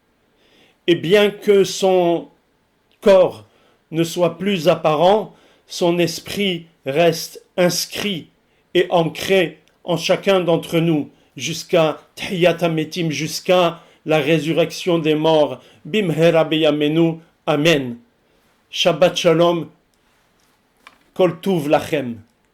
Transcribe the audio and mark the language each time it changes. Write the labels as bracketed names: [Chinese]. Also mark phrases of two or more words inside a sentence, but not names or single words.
[French] Et bien que son corps ne soit plus apparent, son esprit reste inscrit et ancré en chacun d'entre nous jusqu'à [Hebrew] תחיית המתים, [French] jusqu'à la résurrection des morts. [Hebrew] במהרה בימינו. אמן. שבת שלום. כל טוב לכם.